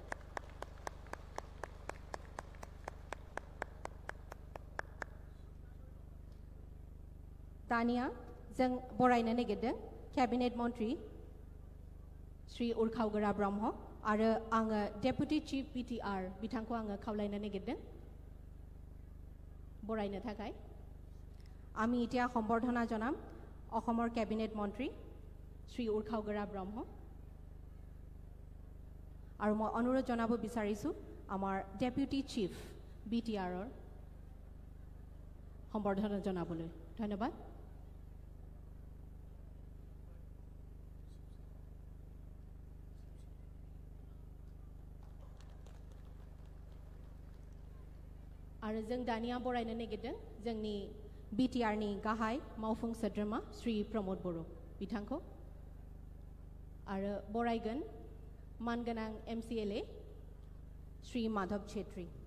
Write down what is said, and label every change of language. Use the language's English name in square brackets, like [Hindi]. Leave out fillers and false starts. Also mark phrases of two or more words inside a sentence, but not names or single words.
[Bodo] दानिया जों बरायनो नागिरदों केबिनेट मन्त्रि श्री उर्खावगोरा ब्रह्म आरो आङो डेपुटि चिफ बिटिआर बिथांखौ आङो खावलायनो नागिरदों बरायनो थाखाय। [Assamese] আমি এতিয়া সম্বৰ্ধনা জনাম অসমৰ কেবিনেট মন্ত্ৰী শ্ৰী উৰ্খাওগৰা ব্ৰহ্ম আৰু মই অনুৰোধ জনাব বিচাৰিছোঁ আমাৰ ডেপুটি চিফ বিটিআৰৰ সম্বৰ্ধনা জনাবলৈ। ধন্যবাদ। [Bodo] आरो जों दानिया बरायनो नागिरदों जोंनि बिटिआरनि गाहाय मावफुं सोद्रोमा श्री प्रमोद बर' बिथांखौ आरो बरायगोन मानगोनां MCLA श्री माधव छेत्री।